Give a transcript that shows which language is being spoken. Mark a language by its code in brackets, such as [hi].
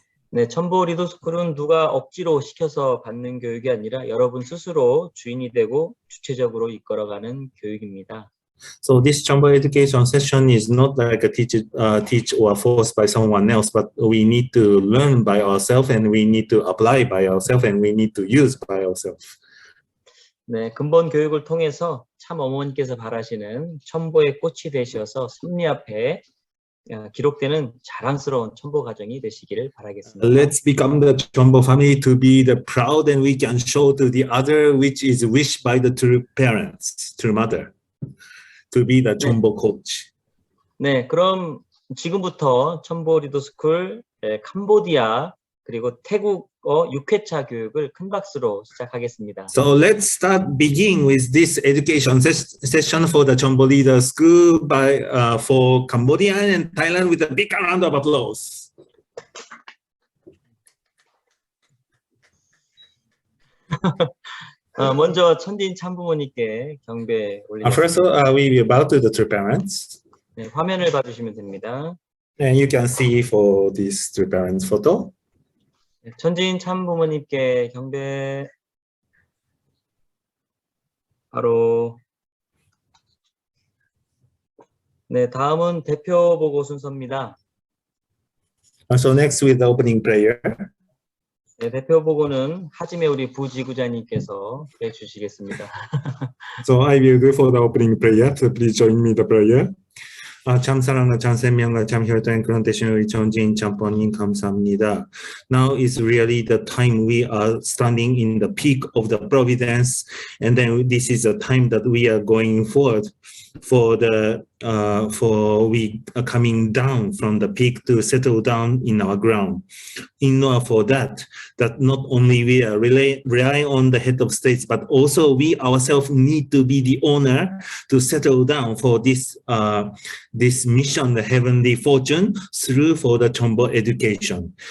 [ko] 네, 첨보 리더스쿨은 누가 억지로 시켜서 받는 교육이 아니라 여러분 스스로 주인이 되고 주체적으로 이끌어가는 교육입니다. [en] So this Cheonbo education session is not like a teach or forced by someone else, but we need to learn by ourselves, and we need to apply by ourselves, and we need to use by ourselves. [ko] 네, 근본 교육을 통해서 참 어머니께서 바라시는 첨보의 꽃이 되셔서 섭리 앞에 기록되는 자랑스러운 첨보 가정이 되시기를 바라겠습니다. [en] Let's become the Cheonbo family to be the proud, and we can show to the other which is wished by the true parents, true mother. To be the Cheonbo coach. [ko] 네, 그럼 지금부터 첨보 리더스쿨 캄보디아 그리고 태국어 6회차 교육을 큰 박수로 시작하겠습니다. [en] So let's begin with this education session for the Cheonbo Leader School for Cambodia and Thailand with a big round of applause. [ko] 먼저 천진 참부모님께 경배 올리겠습니다. [en] First, we bow to the true parents. [ko] 네, 화면을 봐주시면 됩니다. [en] And you can see for this true parents photo. [ko] 네, 천진 참부모님께 경배. 바로 네, 다음은 대표 보고 순서입니다. [en] So next with the opening prayer. [ko] 네, 대표 보고는 하지메 우리 부지구장님께서 해주시겠습니다. [en] So I will go for the opening prayer. So please join me the prayer. [ko] 참 사랑과 참 생명과 참 혈통의 그런 대신 우리 전진 참번님 감사합니다. [en] Now is really the time we are standing in the peak of the providence, and then this is a time that we are going forward for the for we coming down from the peak to settle down in our ground. In order for that not only we are rely on the head of states, but also we ourselves need to be the owner to settle down for this this mission, the heavenly fortune, through for the Cheonbo education.